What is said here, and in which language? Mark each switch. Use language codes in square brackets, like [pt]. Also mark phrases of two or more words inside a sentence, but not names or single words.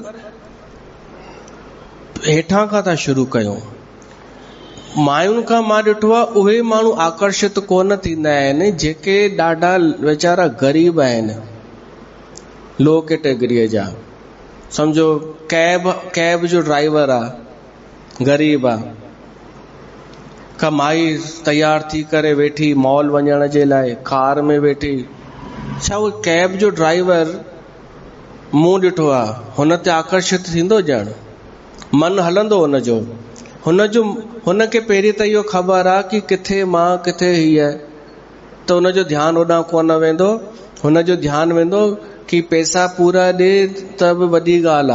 [sd] हेठां खां था शुरू कयूं मायुनि खां मां ॾिठो आहे उहे माण्हू आकर्षित कोन थींदा आहिनि जेके ॾाढा वीचारा ग़रीब आहिनि [en] low category [sd] जा सम्झो कैब जो ड्राइवर आहे ग़रीब आहे का माई तैयार थी करे वेठी मॉल वञण जे लाइ कार में वेठी छा उहो कैब जो ड्राइवर मूं ॾिठो आहे हुन ते आकर्षित थींदो ॼण मन हलंदो हुनखे पहिरीं त इहो ख़बर आहे कि किथे मां किथे हीअ त हुनजो ध्यानु होॾां कोन वेंदो हुनजो ध्यानु वेंदो कि पैसा पूरा ॾे त बि वॾी ॻाल्हि